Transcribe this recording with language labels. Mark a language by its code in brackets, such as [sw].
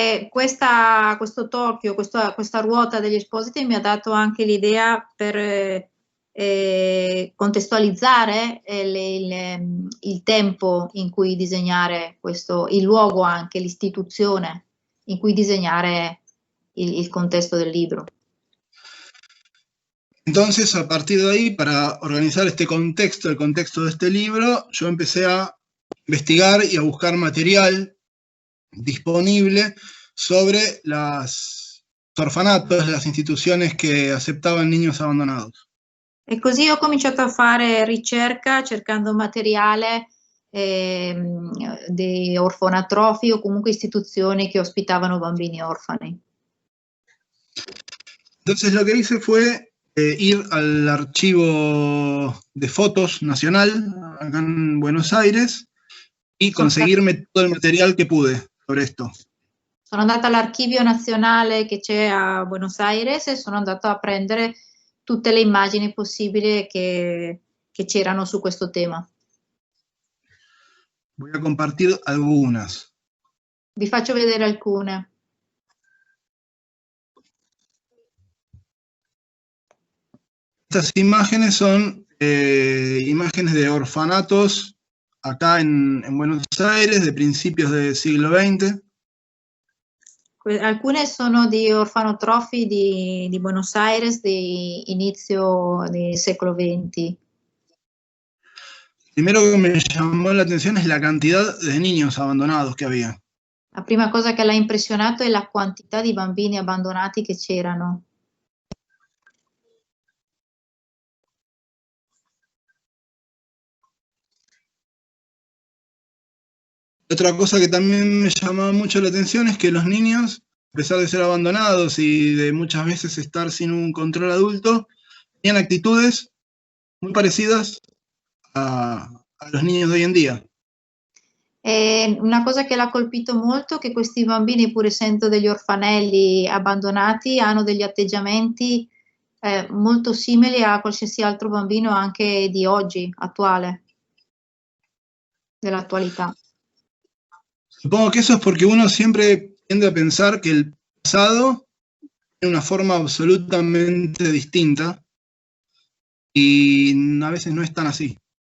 [it] Questo Tokyo, questa ruota degli espositi mi ha dato anche l'idea per contestualizzare il tempo in cui disegnare questo, il luogo anche, l'istituzione in cui disegnare il contesto del libro. [es] Entonces, a partir de ahí, para organizar este contexto, el contexto de este libro, yo empecé a investigar y a buscar material disponible sobre los orfanatos, las instituciones que aceptaban niños abandonados. [it] E così ho cominciato a fare ricerca cercando materiale di orfanatrofi o comunque istituzioni che ospitavano bambini orfani. [es] Entonces lo que hice fue ir al archivo de fotos nacional acá en Buenos Aires y conseguirme todo el material que pude sobre esto. [it] Sono andata all'archivio nazionale che c'è a Buenos Aires e sono andato a prendere tutte le immagini possibili che c'erano su questo tema. [es] Voy a compartir algunas. [it] Vi faccio vedere alcune. [es] Estas imágenes son imágenes de orfanatos acá en Buenos Aires de principios del siglo XX. [it] Alcune sono di orfanotrofi di Buenos Aires di inizio del secolo XX. [es] Primero que me llamó la atención es la cantidad de niños abandonados que había. [it] La prima cosa che l'ha impressionato è la quantità di bambini abbandonati che c'erano. [es] Otra cosa que también me llamaba mucho la atención es que los niños, a pesar de ser abandonados y de muchas veces estar sin un control adulto, tenían actitudes muy parecidas a los niños de hoy en día. [it] Una cosa che l'ha colpito molto è che questi bambini, pur essendo degli orfanelli abbandonati, hanno degli atteggiamenti molto simili a qualsiasi altro bambino anche di oggi, attuale, dell'attualità. [es] Supongo que eso es porque uno siempre tiende a pensar que el pasado tiene una forma absolutamente distinta y a veces no es tan así.